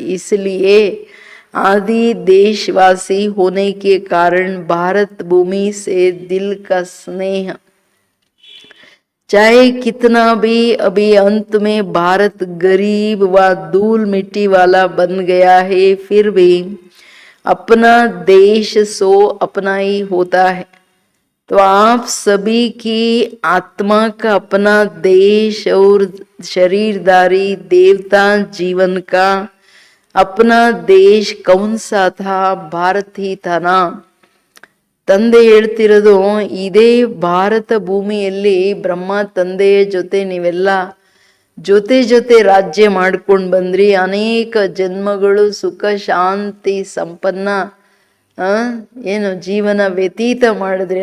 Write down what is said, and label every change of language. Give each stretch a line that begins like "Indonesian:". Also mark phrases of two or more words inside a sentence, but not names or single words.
Hindi: इसलिए आदि देशवासी होने के कारण भारत भूमि से दिल का स्नेह, चाहे कितना भी अभी अंत में भारत गरीब व धूल मिट्टी वाला बन गया है, फिर भी अपना देश सो अपना ही होता है. तो आप सभी की आत्मा का अपना देश और शरीरदारी देवता जीवन का अपना देश कौन सा था? भारत ही था ना.
Kannada: ತಂದೆ ಹೇಳ್ತಿರೋದು, ಇದೇ ಭಾರತ ಭೂಮಿಯಲ್ಲಿ ಬ್ರಹ್ಮ ತಂದೆಯ ಜೊತೆ ನೀವೆಲ್ಲ ಜೊತೆ ಜೊತೆ ರಾಜ್ಯ ಮಾಡ್ಕೊಂಡು ಬಂದ್ರಿ. ಅನೇಕ ಜನ್ಮಗಳು ಸುಖ ಶಾಂತಿ ಸಂಪನ್ನ ಏನು ಜೀವನ ವ್ಯತೀತ ಮಾಡಿದ್ರಿ.